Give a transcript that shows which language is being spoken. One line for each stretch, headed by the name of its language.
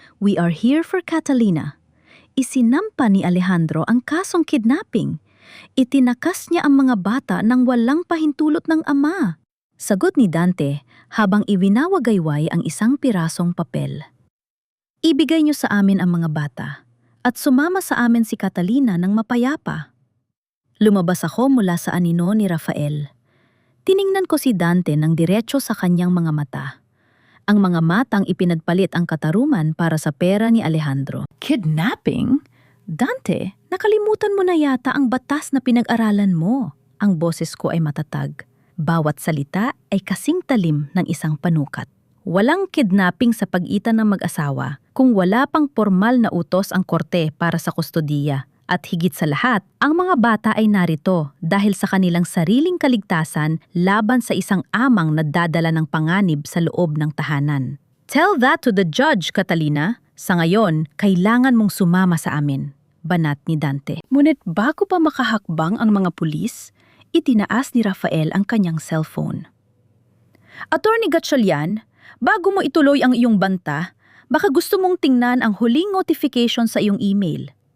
English: We are here for Catalina."
Filipino: Isinampa ni Alejandro ang kasong kidnapping. Itinakas niya ang mga bata nang walang pahintulot ng ama. Sagot ni Dante habang iwinawagayway ang isang pirasong papel. "Ibigay niyo sa amin ang mga bata at sumama sa amin si Catalina ng mapayapa." Lumabas ako mula sa anino ni Rafael. Tiningnan ko si Dante ng diretso sa kanyang mga mata. Ang mga matang ipinagpalit ang katarungan para sa pera ni Alejandro. Kidnapping? Dante, nakalimutan mo na yata ang batas na pinag-aralan mo. Ang boses ko ay matatag. Bawat salita ay kasing talim ng isang panukat. Walang kidnapping sa pagitan ng mag-asawa kung wala pang formal na utos ang korte para sa kustodiya. At higit sa lahat, ang mga bata ay narito dahil sa kanilang sariling kaligtasan laban sa isang amang na dadala ng panganib sa loob ng tahanan.
English: Tell that to the judge, Catalina.
Filipino: Sa ngayon, kailangan mong sumama sa amin, banat ni Dante. Ngunit bago pa makahakbang ang mga pulis, itinaas ni Rafael ang kanyang cellphone. Attorney Gatchalian, bago mo ituloy ang iyong banta, baka gusto mong tingnan ang huling notification sa iyong email.